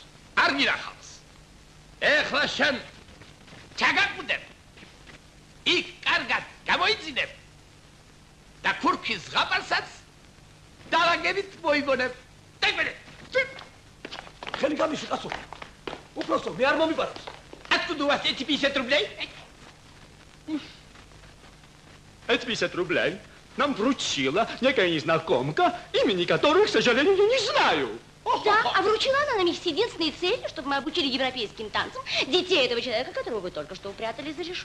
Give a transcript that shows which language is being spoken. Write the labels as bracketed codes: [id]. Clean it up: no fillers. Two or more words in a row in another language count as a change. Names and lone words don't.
[ka] არ გინახავს. ეხლა შენ ჩაგაკვდებ. იქ კარგად გამოიძინებ. და ქურქის ზღაპარსაც დალაგებით მოიგონებ. დაგმენე. ხელი გამიში კაცო. უფროსო, მე არ მომიპარავს. [ru] Откуда у вас эти 50 рублей? Эти 50 рублей нам вручила некая незнакомка, имени которой, к сожалению, я не знаю. Да, а вручила она нам их с единственной целью, чтобы мы обучили европейским танцам детей этого человека, которого вы только что упрятали за решетку.